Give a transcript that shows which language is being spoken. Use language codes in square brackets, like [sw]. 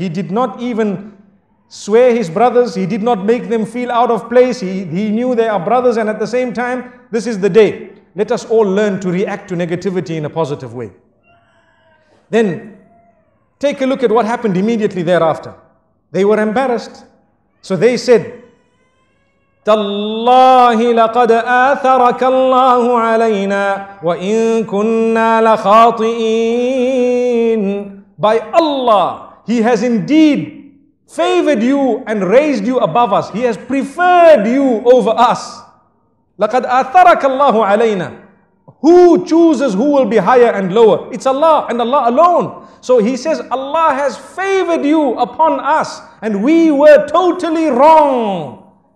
[en] He did not even swear his brothers. He did not make them feel out of place. He knew they are brothers, and at the same time, this is the day. Let us all learn to react to negativity in a positive way. Then take a look at what happened immediately thereafter. They were embarrassed. So they said, [ar] تَاللَّهِ لَقَدْ آثَرَكَ اللَّهُ عَلَيْنَا وَإِن كُنَّا لَخَاطِئِينَ. [en] By Allah, He has indeed favored you and raised you above us. He has preferred you over us. [ar] لَقَدْ آثَرَكَ اللَّهُ عَلَيْنَا. [en] Who chooses who will be higher and lower? It's Allah and Allah alone. So he says, Allah has favored you upon us and we were totally wrong.